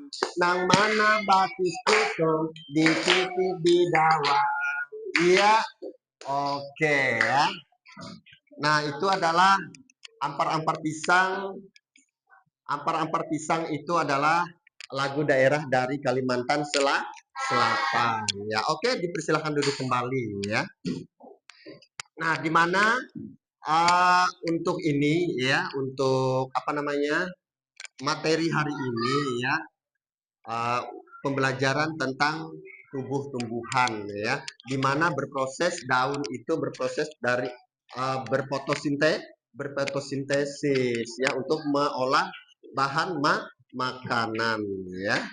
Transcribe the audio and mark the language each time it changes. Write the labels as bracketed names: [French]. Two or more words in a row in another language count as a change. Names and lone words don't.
[Banjar] Nang mana batis kutung, digigit bidawang. [Indonesian] Iya, oke ya. Nah, itu adalah ampar-ampar pisang. Ampar-ampar pisang itu adalah lagu daerah dari Kalimantan Selatan. Ya, oke, dipersilakan duduk kembali ya. Nah, di mana untuk ini ya, untuk apa namanya materi hari ini ya, pembelajaran tentang tumbuh-tumbuhan ya, di mana daun itu berproses dari berfotosintesis ya untuk mengolah bahan makanan ya.